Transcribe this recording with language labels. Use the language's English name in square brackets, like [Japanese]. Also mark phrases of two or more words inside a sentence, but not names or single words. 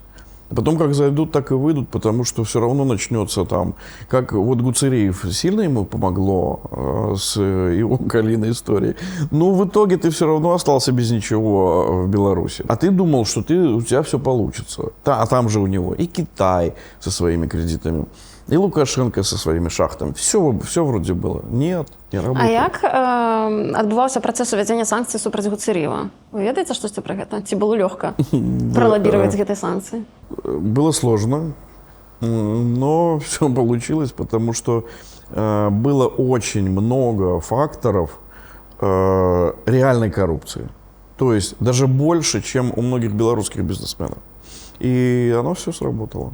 [Russian] Потом как зайдут, так и выйдут, потому что все равно начнется там, как вот Гуцериев сильно ему помогло с его Калиной историей. Но в итоге ты все равно остался без ничего в Беларуси. А ты думал, что у тебя все получится. А там же у него и Китай со своими кредитами, и Лукашенко со своими шахтами. Все вроде было. Нет, не работает. [Belarusian] А як адбываўся працэс увядзення санкцый супраць Гуцериева? Вы ведаеце штосьці пра гэта? Ці было лёгка пролоббировать гэтыя санкции? [Russian] Было сложно, но все получилось, потому что было очень много факторов реальной коррупции. То есть даже больше, чем у многих белорусских бизнесменов. И оно все сработало.